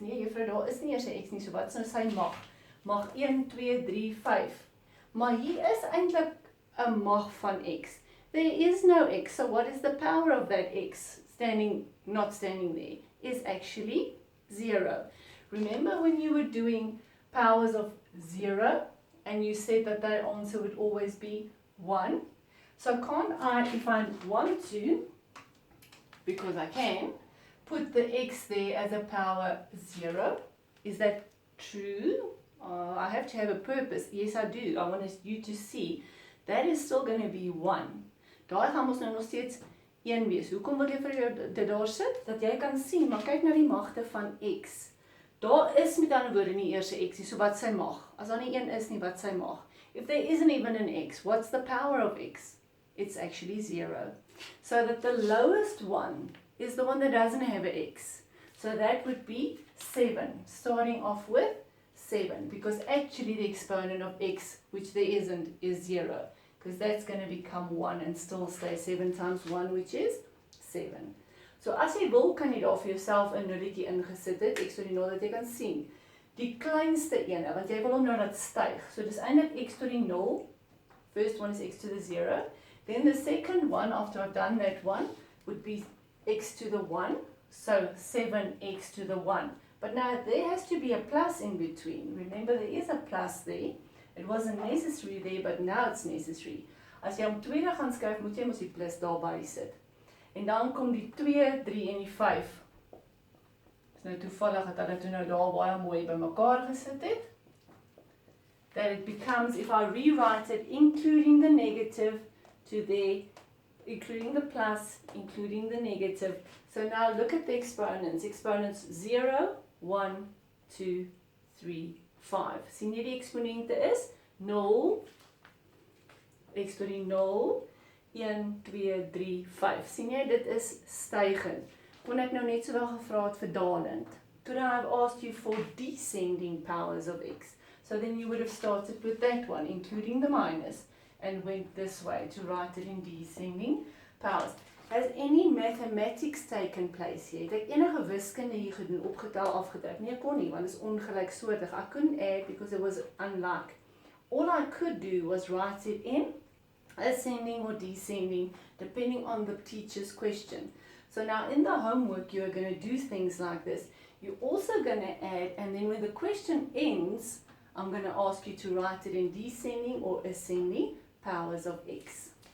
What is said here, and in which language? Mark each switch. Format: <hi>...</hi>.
<af>Nee, juffrou, daar is nie eers 'n x nie, so wat is nou sy mag? Mag 1, 2, 3, 5. Maar hier is eintlik 'n mag van x.</af> <en>There is no x, so what is the power of that x? Not standing there, is actually 0. Remember when you were doing powers of 0, and you said that that answer would always be 1? So can't I, if I want to, because I can, put the x there as a power 0? Is that true? I have to have a purpose. Yes, I do. I want you to see. That is still going to be 1.</en> <af>Daar gaan ons nou nog steeds 1 wees. Hoekom wil jy vir jou dit daar sit? Dat jy kan sien, maar kyk na die magte van x. Daar is met ander woorde nie eers 'n x nie, so wat sy mag. As daar nie 1 is nie, wat sy mag.</af> <en>If there isn't even an x, what's the power of x? It's actually 0. So that the lowest one is the one that doesn't have an x. So that would be 7, starting off with 7, because actually the exponent of x, which there isn't, is 0, because that's going to become 1 and still stay 7 times 1, which is 7.</en> <af>So as jy wil, kan jy daar vir jouself 'n nulletjie ingesit het, x tot die 0, dat jy kan sien. Die kleinste ene, want jy wil hom nou laat styg. So dis eintlik x tot die 0.</af> <en>First one is x to the 0. Then the second one, after I've done that one, would be x to the 1. So 7x to the 1. But now there has to be a plus in between. Remember, there is a plus there. It wasn't necessary there, but now it's necessary.</en> <af>As jy om tweede gaan skryf, moet jy mos die plus daarby sit. En dan kom die 2, 3 en die 5. Is nou toevallig dat hulle toe nou daar baie mooi bymekaar gesit het.</af> <en>That it becomes, if I rewrite it, including the negative to there, including the plus, including the negative. So now look at the exponents. Exponents 0, 1, 2, 3, 5.</en> <af>Sien jy die eksponente is? 0, x tot die 0, 1, 2, 3, 5. Sien jy, dit is stygend. Kon ek nou net so wel gevra het vir dalend.</af> <en>Could I have asked you for descending powers of x? So then you would have started with that one, including the minus, and went this way to write it in descending powers. Has any mathematics taken place here?</en> <af>Het ek enige wiskunde hier gedoen, opgetel, afgetrek? Nee, ek kon nie, want het is ongelyksoortig.</af> <en>I couldn't add because it was unlike. All I could do was write it in ascending or descending, depending on the teacher's question. So now in the homework, you are going to do things like this. You're also going to add, and then when the question ends, I'm going to ask you to write it in descending or ascending powers of x.</en>